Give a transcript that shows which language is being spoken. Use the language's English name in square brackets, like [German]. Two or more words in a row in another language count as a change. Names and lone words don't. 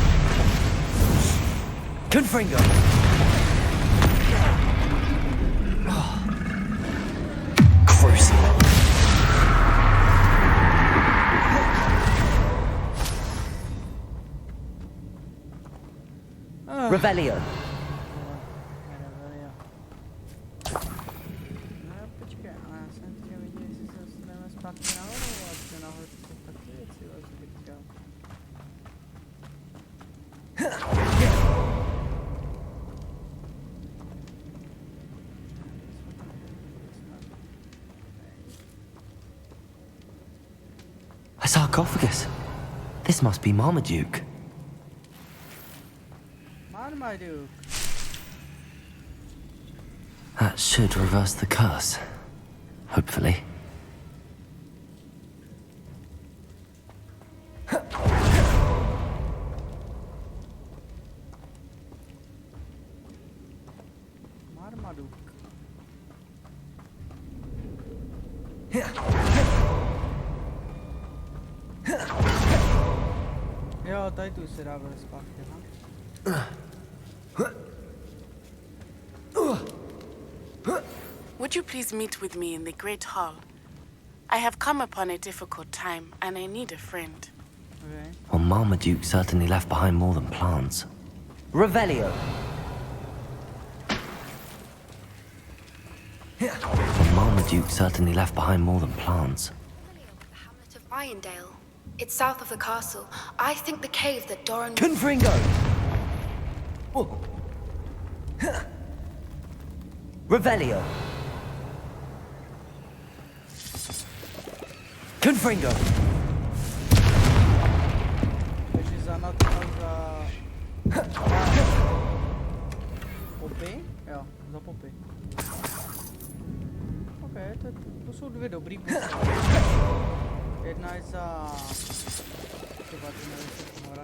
[English] Confringo. Crucial. Revelio. [Czech] No počkej, a já jsem chtěl vidět, jestli se dostaneme zpátky nahoru, a protože nahoru to jsou taky věci, ale co bych chtěl. [English] A sarcophagus. This must be Marmaduke. Marmaduke. That should reverse the curse. Hopefully. Marmaduke. [Czech] Jo, tady tu se dá vůbec zpátky, ha? [English] Would you please meet with me in the Great Hall? I have come upon a difficult time, and I need a friend. Okay. Well, Marmaduke certainly left behind more than plants. Revelio. Well, Marmaduke certainly left behind more than plants. The hamlet of Irondale. It's south of the castle. I think the cave that Doran... Confringo. Revelio. Confringo. [Czech] Takže za Natty a za... Popy? Jo, za popy. Ok, to jsou dvě dobrý postavy. Jedna je za... Třeba to nevím, hora...